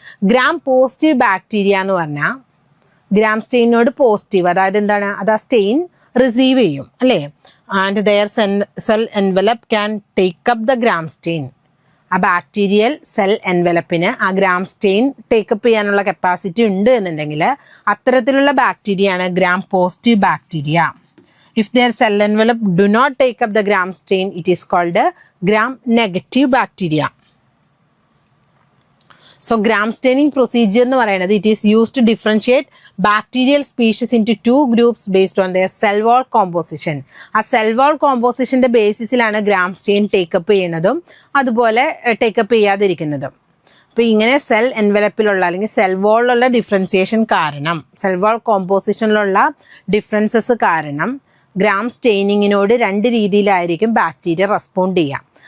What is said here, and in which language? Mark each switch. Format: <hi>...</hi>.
<ml>Gram positive bacteria എന്ന് പറഞ്ഞാൽ gram സ്റ്റെയിനോട് positive, അതായത് എന്താണ്, അത് ആ സ്റ്റെയിൻ റിസീവ് ചെയ്യും അല്ലേ.</ml> <en>And their cell envelope can take up the gram stain.</en> <ml>ആ ബാക്ടീരിയൽ സെൽ എൻവലപ്പിന് ആ ഗ്രാം സ്റ്റെയിൻ ടേക്കപ്പ് ചെയ്യാനുള്ള കപ്പാസിറ്റി ഉണ്ട് എന്നുണ്ടെങ്കിൽ അത്തരത്തിലുള്ള ബാക്ടീരിയയാണ് gram positive bacteria.</ml> <en>If their cell envelope do not take up the gram stain, it is called a gram negative bacteria. So gram staining procedure</en> <ml>എന്ന് പറയുന്നത്</ml> <en>it is used to differentiate bacterial species into two groups based on their cell wall composition.</en> <ml>ആ cell wall compositionന്റെ ബേസിസിലാണ് gram stain take up ചെയ്യുന്നതും അതുപോലെ take up ചെയ്യാതിരിക്കുന്നതും. അപ്പോൾ ഇങ്ങനെ cell എൻവലപ്പിലുള്ള അല്ലെങ്കിൽ cell വാളിലുള്ള differentiation കാരണം, cell wall കോമ്പോസിഷനിലുള്ള differences കാരണം ഗ്രാം സ്റ്റെയിനിങ്ങിനോട് രണ്ട് രീതിയിലായിരിക്കും ബാക്ടീരിയ റെസ്പോണ്ട് ചെയ്യാം.</ml>